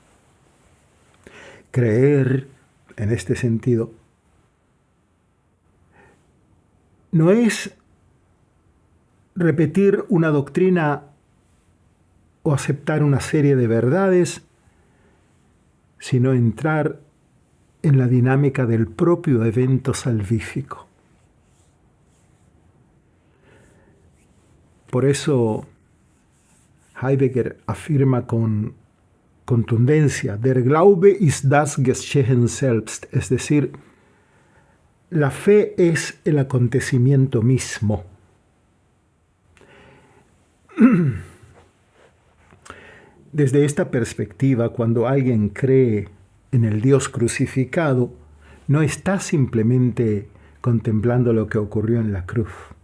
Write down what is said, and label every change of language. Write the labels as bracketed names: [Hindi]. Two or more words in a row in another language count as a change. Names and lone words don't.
[Spanish] Creer, en este sentido, no es repetir una doctrina o aceptar una serie de verdades, sino entrar en la dinámica del propio evento salvífico. Por eso Heidegger afirma con contundencia, [German] der Glaube ist das Geschehen selbst, [Spanish] es decir, la fe es el acontecimiento mismo. Desde esta perspectiva, cuando alguien cree en el Dios crucificado, no está simplemente contemplando lo que ocurrió en la cruz.